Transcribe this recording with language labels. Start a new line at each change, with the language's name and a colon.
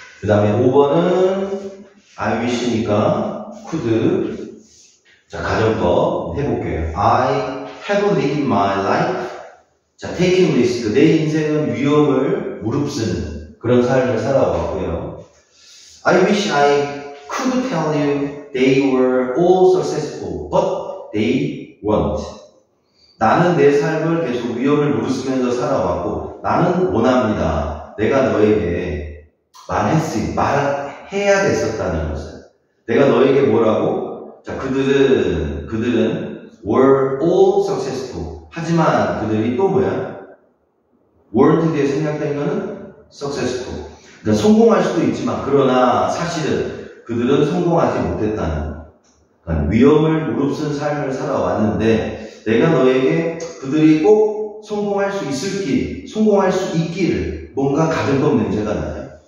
Korean: 그 다음에 5번은 I wish니까 could.
English: 자, 가정법 해볼게요. I have lived my life. 자, taking risk.
Korean: 내 인생은 위험을 무릅쓰는 그런 삶을 살아왔고요.
English: I wish I could tell you they were all successful, but they weren't.
Korean: 나는 내 삶을 계속 위험을 무릅쓰면서 살아왔고, 나는 원합니다. 내가 너에게 말해야 됐었다는 것을. 내가 너에게 뭐라고? 자, 그들은
English: were all successful.
Korean: 하지만 그들이 또 뭐야? weren't 뒤에 생략된 거는 successful. 그러니까 성공할 수도 있지만, 그러나 사실은 그들은 성공하지 못했다는. 그러니까 위험을 무릅쓴 삶을 살아왔는데, 내가 너에게 그들이 꼭 성공할 수 있기를 뭔가 가정법 냄새가 나요.